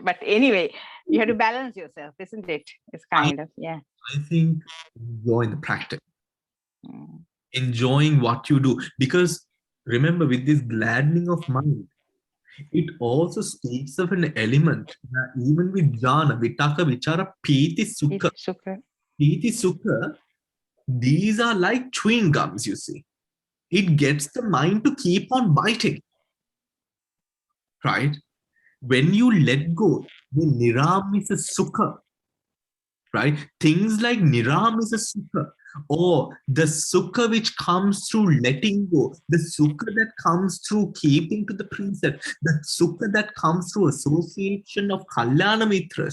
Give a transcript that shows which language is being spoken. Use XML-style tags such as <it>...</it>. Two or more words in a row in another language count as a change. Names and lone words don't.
<en>But anyway, you have to balance yourself, isn't it? It's kind of, yeah. I think enjoying the practice, enjoying what you do, because remember, with this gladdening of mind, it also speaks of an element even with</en> <pi>jhana, vitaka, vichara, piti, sukha. Piti, sukha,</pi> <en>these are like chewing gums, you see. It gets the mind to keep on biting, right? When you let go, the</en> <pi>niramisa sukha,</pi> <en>right? Things like</en> <pi>niramisa sukha,</pi> <en>or the sukha which comes through letting go, the sukha that comes through keeping to the precept, the sukha that comes through association of</en> <pi>kalyana mitras.</pi>